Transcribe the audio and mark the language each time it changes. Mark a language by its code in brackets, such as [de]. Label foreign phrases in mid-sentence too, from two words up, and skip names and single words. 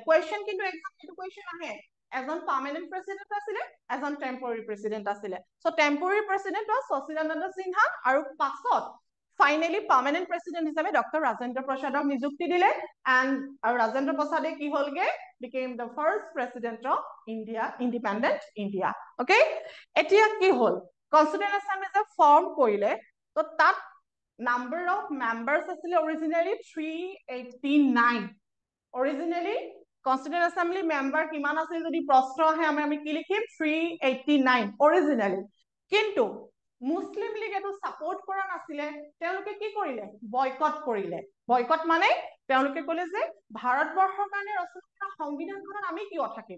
[as] কুৱেশ্যন কিন্তু এক্সাম এইটো কুৱেশ্যন আহে, এজন [en] permanent president [as] আছিলে, এজন [en] temporary president [as] আছিলে। [en] so temporary president was [as] সচিদানন্দ সিনহা, আৰু পাছত ফাইনেলি [en] permanent president [as] হিচাপে ডক্টৰ ৰাজেন্দ্ৰ প্ৰসাদক নিযুক্তি দিলে। এণ্ড আৰু ৰাজেন্দ্ৰ প্ৰসাদে কি হ'লগে, [en] became the first president of India, independent India. Okay? [as] এতিয়া কি হ'ল, কনষ্টিটিউয়েন্ট এছেম্বলি যে ফৰ্ম কৰিলে, তো তাত [en] number of members [as] আছিলে originally 389. Originally [en] Constituent Assembly member [as] কিমান আছিল যদি প্ৰশ্ন আহে আমি কি লিখিম 389 originally. কিন্তু মুসলিম লীগ এটো সাপোর্ট কৰা নাছিলে, তেওঁলোকে কি কৰিলে, বয়কট কৰিলে। বয়কট মানে তেওঁলোকে ক'লে যে ভাৰতবৰ্ষৰ কাৰণে ৰচনা কৰা সংবিধানখনত আমি কিয় থাকিম।